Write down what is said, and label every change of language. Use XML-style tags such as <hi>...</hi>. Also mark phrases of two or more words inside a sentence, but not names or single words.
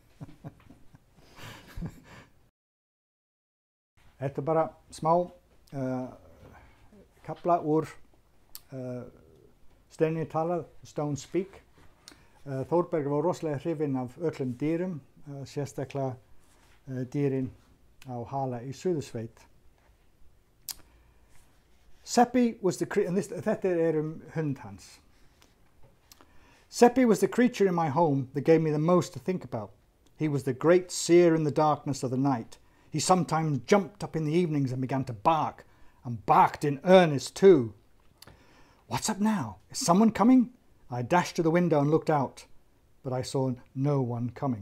<is>Þetta er bara smá kafla úr Steinarnir tala, Stones Speak. Þórbergur var rosalega hrifinn af öllum dýrum, sérstaklega dýrin á Hala í Suðursveit.</is> <en>Seppi was the</en> <is>hund hans.</is> <en>Seppi was the creature in my home that gave me the most to think about. He was the great seer in the darkness of the night. He sometimes jumped up in the evenings and began to bark, and barked in earnest too. What's up now? Is someone coming? I dashed to the window and looked out, but I saw no one coming.</en>